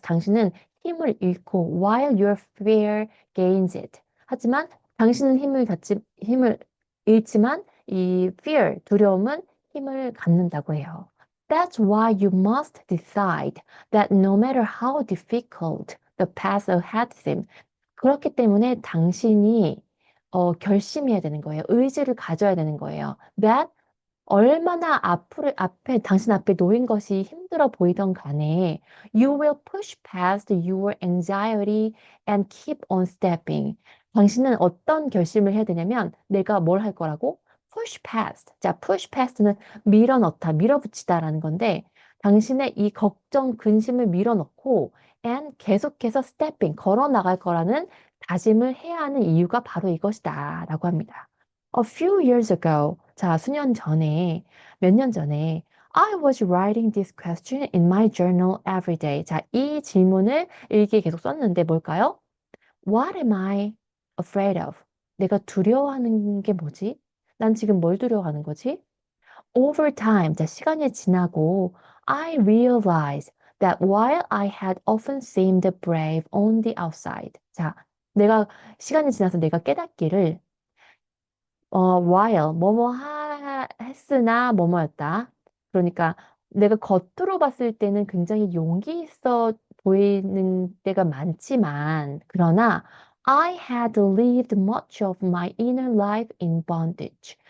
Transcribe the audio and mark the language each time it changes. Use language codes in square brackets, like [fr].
[ko] 당신은 힘을 잃고 [en] while your fear gains it. [ko] 하지만 당신은 힘을 잃지만 이 fear, 두려움은 힘을 갖는다고 해요. [en] That's why you must decide that no matter how difficult the path ahead seems. [ko] 그렇기 때문에 당신이 결심해야 되는 거예요. 의지를 가져야 되는 거예요. [en] That [ko] 얼마나 당신 앞에 놓인 것이 힘들어 보이던 간에 [en] you will push past your anxiety and keep on stepping. [ko] 당신은 어떤 결심을 해야 되냐면 내가 뭘 할 거라고? [en] push past. [ko] 자, push past는 밀어넣다, 밀어붙이다라는 건데 당신의 이 걱정, 근심을 밀어넣고 and 계속해서 stepping, 걸어 나갈 거라는 다짐을 해야 하는 이유가 바로 이것이다 라고 합니다. [en] A few years ago, [ko] 자, 몇 년 전에, [en] I was writing this question in my journal every day. [ko] 자, 이 질문을 일기에 계속 썼는데 뭘까요? [en] What am I afraid of? [ko] 내가 두려워하는 게 뭐지? 난 지금 뭘 두려워하는 거지? [en] Over time, [ko] 자, 시간이 지나고, [en] I realized that while I had often seemed brave on the outside. [ko] 자, 시간이 지나서 내가 깨닫기를 while 했으나 뭐뭐였다. 그러니까 내가 겉으로 봤을 때는 굉장히 용기 있어 보이는 때가 많지만 그러나 [en] I had lived much of my inner life in bondage.